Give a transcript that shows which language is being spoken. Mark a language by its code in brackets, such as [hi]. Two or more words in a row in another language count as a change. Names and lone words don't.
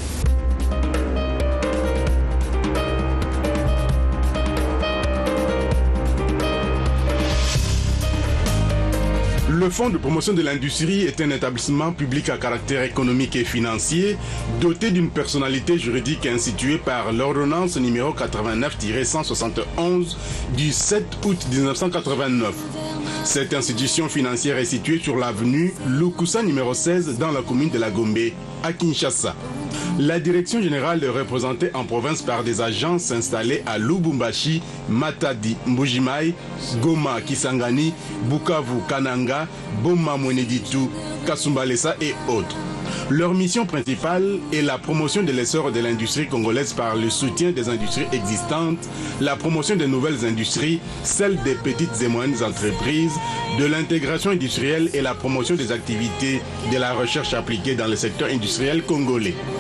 [fr] Le Fonds de promotion de l'industrie est un établissement public à caractère économique et financier doté d'une personnalité juridique instituée par l'ordonnance numéro 89-171 du 7 août 1989. Cette institution financière est située sur l'avenue Lukusa numéro 16 dans la commune de la Gombe, à Kinshasa. La direction générale est représentée en province par des agences installées à Lubumbashi, Matadi, Mbujimai, Goma, Kisangani, Bukavu, Kananga, Boma, Mweneditu, Kasumbalesa et autres. Leur mission principale est la promotion de l'essor de l'industrie congolaise par le soutien des industries existantes, la promotion des nouvelles industries, celle des petites et moyennes entreprises, de l'intégration industrielle et la promotion des activités de la recherche appliquée dans le secteur industriel congolais.